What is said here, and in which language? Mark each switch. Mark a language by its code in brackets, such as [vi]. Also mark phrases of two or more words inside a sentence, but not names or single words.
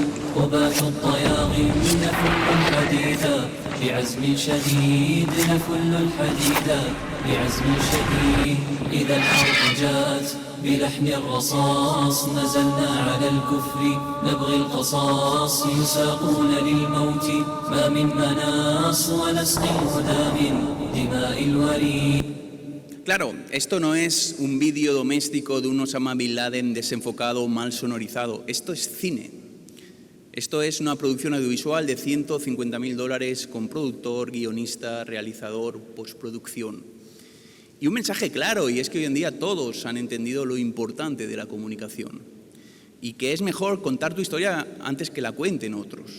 [ar] وباح الطياغم نفل الحديدا بعزم شديد نفل الحديدا بعزم شديد إذا الحرب جاءت بلحن الرصاص نزلنا على الكفر نبغي القصاص يساقون للموت ما من مناص ونسقي الهدى من دماء الوريد. [es] Claro, esto no es un vídeo doméstico de un Osama Bin Laden desenfocado o mal sonorizado. Esto es cine. Esto es una producción audiovisual de $150.000 con productor, guionista, realizador, postproducción. Y un mensaje claro, y es que hoy en día todos han entendido lo importante de la comunicación y que es mejor contar tu historia antes que la cuenten otros.